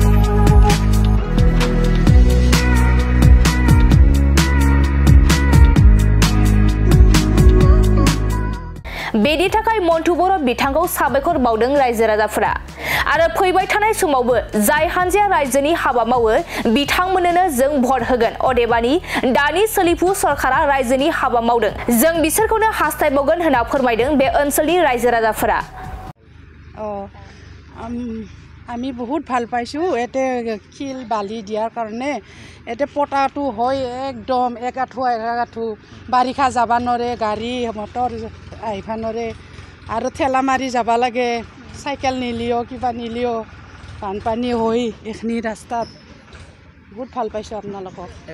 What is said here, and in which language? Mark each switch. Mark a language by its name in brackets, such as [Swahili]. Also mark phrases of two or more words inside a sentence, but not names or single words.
[Bodo] बेनि थाखाय मन्टु बर' बिथांखौ साबायखर बावदों रायजो राजाफोरा आरो फैबाय थानाय समावबो जाय हान्जाया रायजोनि हाबा मावो बिथांमोननो जों भट होगोन। अदेबानि दानि सोलिफु सरकारा रायजोनि हाबा मावदों जों बिसोरखौनो हास्थायबावगोन होनना फोरमायदों बे ओनसोलनि रायजो राजाफोरा। [Assamese] আমি বহুত ভাল পাইছোঁ এতে শিল বালি দিয়াৰ কাৰণে এতে পটাটো হয় একদম একাঠু বাৰিষা যাব নোৱাৰে গাড়ী মটৰ আহিব নোৱাৰে আৰু ঠেলা মাৰি যাব লাগে চাইকেল নিলিও কিবা নিলিও বানপানী হৈ এইখিনি ৰাস্তাত বহুত ভাল পাইছোঁ আপোনালোকক।